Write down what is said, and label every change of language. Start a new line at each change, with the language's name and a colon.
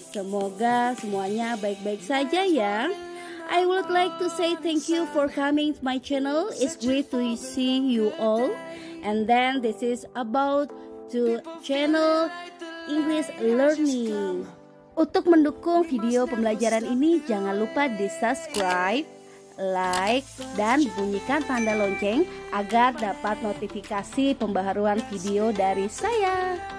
Indonesian: Semoga semuanya baik-baik saja ya.
English: I would like to say thank you for coming to my channel. It's great to see you all. And then this is about to channel English Learning.
Indonesian: Untuk mendukung video pembelajaran ini, jangan lupa di subscribe, like, dan bunyikan tanda lonceng agar dapat notifikasi pembaharuan video dari saya.